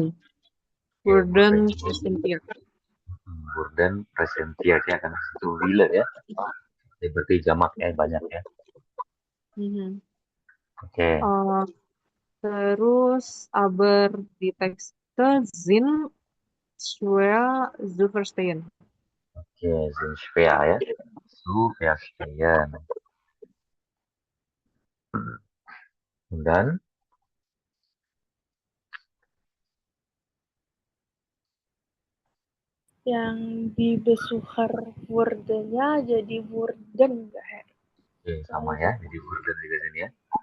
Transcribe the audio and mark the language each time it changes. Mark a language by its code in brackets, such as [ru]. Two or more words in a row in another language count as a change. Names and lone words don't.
[de] Worden presentiert. Worden presentiert [id] ya karena itu wile ya. Berarti jamak ya banyak ya. Oke. [de] Terus aber di Texte sind schwer zu verstehen. Oke, sind schwer ya. Zu verstehen. [id] Dan Yang di Besucher wurde-nya jadi wurden nggak ya? oke, sama ya, jadi Worden juga sini ya.